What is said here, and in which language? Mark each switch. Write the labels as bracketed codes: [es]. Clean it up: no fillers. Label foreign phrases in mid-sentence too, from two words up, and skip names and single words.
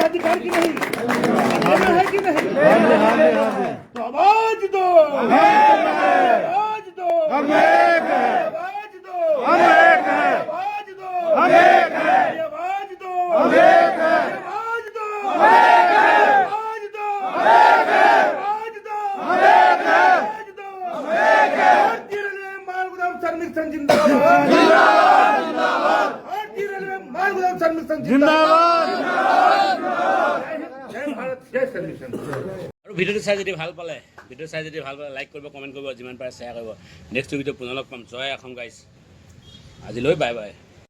[hi] अधिकार की नहीं लेना है कि नहीं? तो आवाज दो, आवाज दो, आवाज दो, आवाज दो, आवाज दो, आवाज दो, आवाज दो, आवाज दो, आवाज दो। भारतीय रेलवे माल गोदाम श्रमिक संघ जिंदाबाद, भारतीय रेलवे माल गोदाम श्रमिक संघ जिंदाबाद। जय भारत, जय श्रमिक संघ। [as] আৰু ভিডিঅ'টো চাই যদি ভাল পালে লাইক কৰিব, কমেণ্ট কৰিব, যিমান পাৰে শ্বেয়াৰ কৰিব। নেক্সট ভিডিঅ' পুনৰ লগ পাম। জয় অসম গাইজ। আজিলৈ বাই বাই।